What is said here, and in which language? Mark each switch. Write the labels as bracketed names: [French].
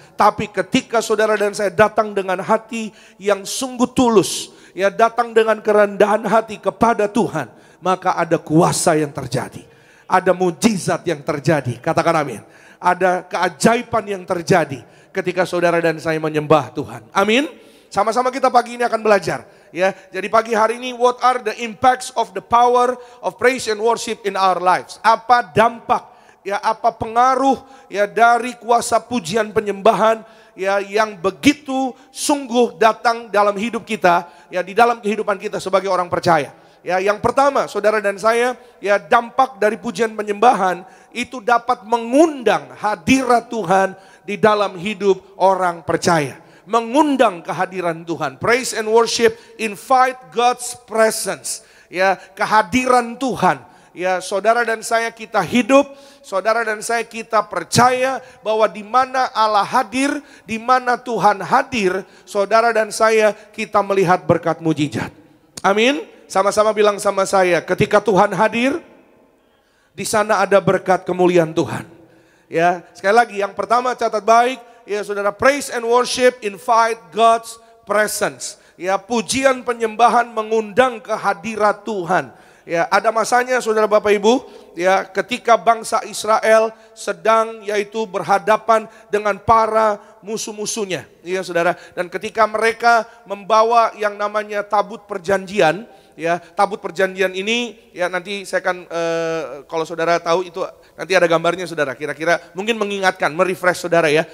[Indonesian] Tapi ketika saudara dan saya datang dengan hati yang sungguh tulus, ya datang dengan kerendahan hati kepada Tuhan, maka ada kuasa yang terjadi. Ada mujizat yang terjadi, katakan amin. Ada keajaiban yang terjadi ketika saudara dan saya menyembah Tuhan. Amin. Sama-sama kita pagi ini akan belajar. Ya, jadi pagi hari ini, [English] what are the impacts of the power of praise and worship in our lives? [Indonesian] Apa dampak, ya apa pengaruh ya dari kuasa pujian penyembahan ya yang begitu sungguh datang dalam hidup kita, ya di dalam kehidupan kita sebagai orang percaya. Ya, yang pertama, saudara dan saya, ya dampak dari pujian penyembahan itu dapat mengundang hadirat Tuhan di dalam hidup orang percaya. Mengundang kehadiran Tuhan. [English] Praise and worship invite God's presence. [Indonesian] Ya, kehadiran Tuhan. Ya, saudara dan saya kita hidup, saudara dan saya kita percaya bahwa di mana Allah hadir, di mana Tuhan hadir, saudara dan saya kita melihat berkat mujizat. Amin. Sama-sama bilang sama saya, ketika Tuhan hadir, di sana ada berkat kemuliaan Tuhan. Ya, sekali lagi yang pertama catat baik. Ya saudara, [English] praise and worship invite God's presence. [Indonesian] Ya, pujian penyembahan mengundang kehadirat Tuhan. Ya, ada masanya saudara Bapak Ibu, ya ketika bangsa Israel sedang yaitu berhadapan dengan para musuh-musuhnya. Ya saudara, dan ketika mereka membawa yang namanya tabut perjanjian, ya tabut perjanjian ini ya nanti saya akan kalau saudara tahu itu nanti ada gambarnya saudara, kira-kira mungkin mengingatkan, merefresh saudara ya.